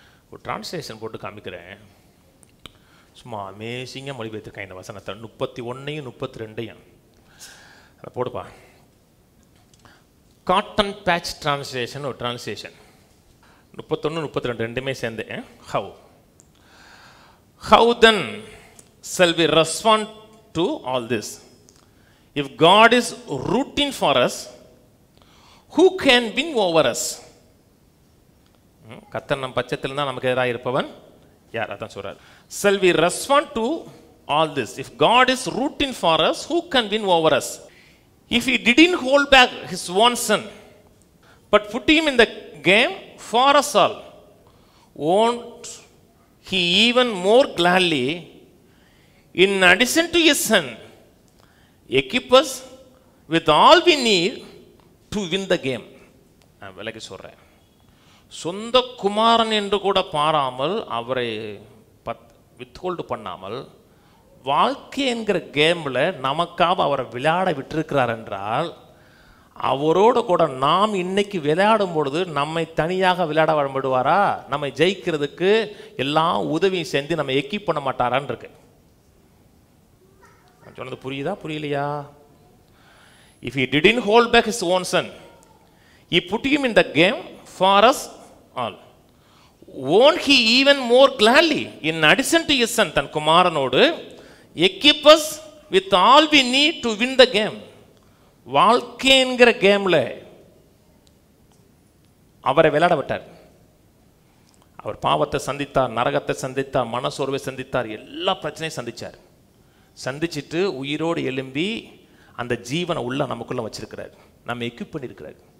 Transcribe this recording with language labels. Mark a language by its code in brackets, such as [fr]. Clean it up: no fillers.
[ta] ஒரு டிரான்ஸ்லேஷன் போட்டு காமிக்கிறேன், சும்மா அமேசிங்காக மொழிபெயர்த்திருக்கேன் இந்த வசனத்தை. 31 32 அதை போடுப்பா. காட்டன் பேட்ச் டிரான்ஸ்லேஷன் ஒரு டிரான்ஸ்லேஷன். 31 32 ரெண்டுமே சேர்ந்து. [en] How then shall we respond to all this? If God is rooting for us, who can win over us? [ta] கர்த்தர் நம் பட்சத்தில் தான் நமக்கு எதிராக இருப்பவன் யார்? அதான் சொல்றார். [en] Shall we respond to all this? If God is rooting for us, who can win over us? If he didn't hold back his own son, but put him in the game for us all, won't he even more gladly, in addition to his son, equip us with all we need to win the game? [ta] நான் விலகி சொல்கிறேன். சொந்த குமாரன் என்று கூட பாராமல் அவரை withhold பண்ணாமல் வாழ்க்கை என்கிற கேமில் நமக்காக அவரை விளையாட விட்டிருக்கிறார் என்றால், அவரோடு கூட நாம் இன்னைக்கு விளையாடும் பொழுது நம்மை தனியாக விளையாட விடுவாரா? நம்மை ஜெயிக்கிறதுக்கு எல்லாம் உதவியும் செஞ்சு நம்ம எக்கிப் பண்ண மாட்டாரான்னு இருக்கு. சொன்னது புரியுதா புரியலையா? [en] If he didn't hold back his own son, he put him in the game for us all, won't he even more gladly, in addition to his son, [ta] than குமாரனோடு [en] equip us with all we need to win the game? [ta] வாழ்க்கை என்கிற கேம்ல அவரை விளையாட விட்டார். அவர் பாவத்தை சந்தித்தார், நரகத்தை சந்தித்தார், மனசோர்வை சந்தித்தார், எல்லா பிரச்சனையும் சந்திச்சார். சந்திச்சுட்டு உயிரோடு எழும்பி அந்த ஜீவனை உள்ள நமக்குள்ள வச்சிருக்கிறார், நம்ம எக்யூப் பண்ணியிருக்கிறார்.